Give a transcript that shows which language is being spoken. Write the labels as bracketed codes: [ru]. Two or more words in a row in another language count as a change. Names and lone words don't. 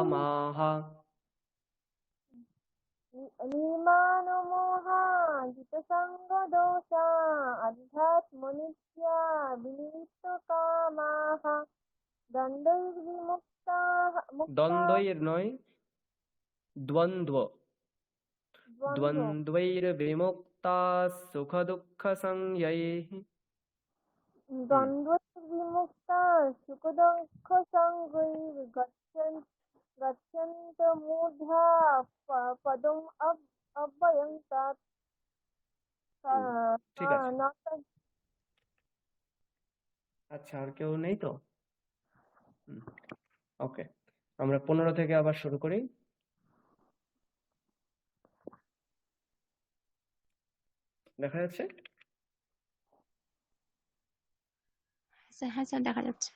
[sa] কামাহ, নির্মাণমোহা জিতসঙ্গদোষা অধ্যাত্মনিত্য়া বিনিমিত্ত কামাः দ্বন্দ্বৈর্বিমুক্তাः [bn] দ্বন্দ্বৈর নয়, দ্বন্দ্ব, [sa] দ্বন্দ্ব দ্বন্দ্বৈর্বিমুক্তা সুখ দুঃখ সংযৈঃ। দ্বন্দ্বৈর্বিমুক্তা সুখদুঃখসঙ্গৈর্গচ্ছন্তি गच्छन्तमूढा पदम् अव्ययं तत् [bn] ঠিক আছে। [sa] न तत् [bn] আচ্ছা, আর কেউ নেই তো? ওকে, আমরা 15 থেকে আবার শুরু করি। দেখা যাচ্ছে? স্যার হ্যাঁ স্যার দেখা যাচ্ছে।